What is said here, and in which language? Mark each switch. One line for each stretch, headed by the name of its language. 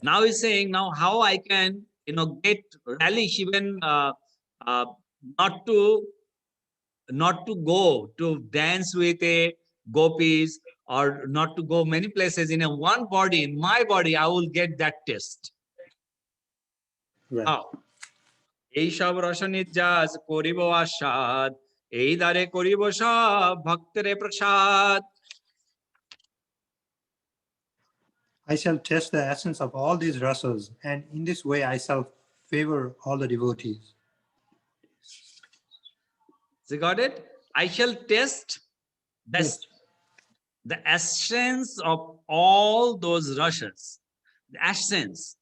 English: Now he's saying now how I can, get relish even not to go to dance with a gopis or not to go many places in a one body, in my body, I will get that taste. Right. How?
Bangla: এইসব রসনির্যাস করিব আস্বাদ এই দ্বারে করিব সব ভক্তেরে প্রসাদ.
English: I shall test the essence of all these rasas, and in this way I shall favor all the devotees. So got it? I shall test Yes. the essence of all those rasas, the essence.